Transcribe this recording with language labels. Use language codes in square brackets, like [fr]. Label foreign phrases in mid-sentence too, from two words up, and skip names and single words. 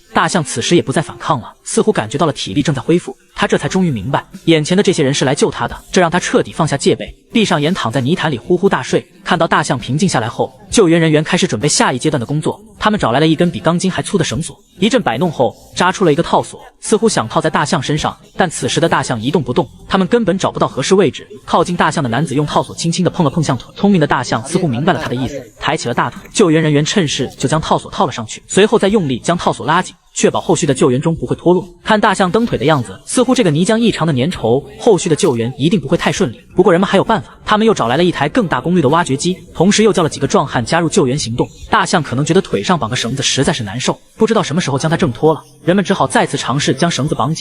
[zh] 大象此時也不再反抗了，似乎感覺到了體力正在恢復，他這才終於明白，眼前的這些人是來救他的，這讓他徹底放下戒備，閉上眼躺在泥潭裡呼呼大睡。看到大象平靜下來後，救援人員開始準備下一階段的工作，他們找來了一根比鋼筋還粗的繩索，一陣擺弄後扎出了一個套索，似乎想套在大象身上，但此時的大象一動不動，他们根本找不到合適位置。靠近大象的男子用套索輕輕地碰了碰象腿，聰明的大象似乎明白了他的意思，抬起了大腿，救援人員趁勢就將套索套了上去，隨後再用力将套索拉緊，確保後續的救援中不會脫落。看大象蹬腿的樣子，似乎這個泥漿異常的粘稠，後續的救援一定不會太順利。不過人們還有辦法，他們又找來了一台更大功率的挖掘機，同時又叫了幾個壯漢加入救援行動。大象可能覺得腿上綁個繩子實在是難受，不知道什麼時候將它掙脫了，人們只好再次嘗試將繩子綁緊。